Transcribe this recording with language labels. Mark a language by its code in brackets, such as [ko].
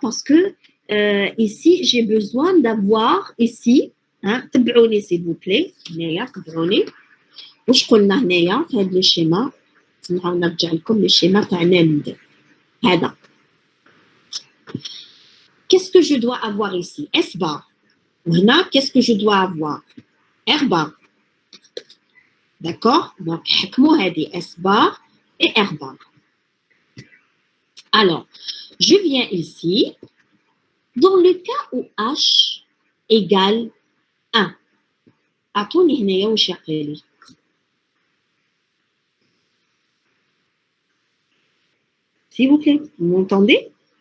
[fr] Parce que ici, j'ai besoin d'avoir ici, hein, [ar] تبعوني [fr] s'il vous plaît, تبعوني. [ar] واش قلنا هنايا في هذا الشيما؟ نرجع لكم للشيما تاع NAND. [fr] Qu'est-ce que je dois avoir ici? S bar. Maintenant, qu'est-ce que je dois avoir? R bar. D'accord? Donc, S bar et R bar. Alors, je viens ici. Dans le cas où H égale 1. [ar] أعطوني هنايا واش يعطيني. [fr] S'il vous plaît, vous m'entendez?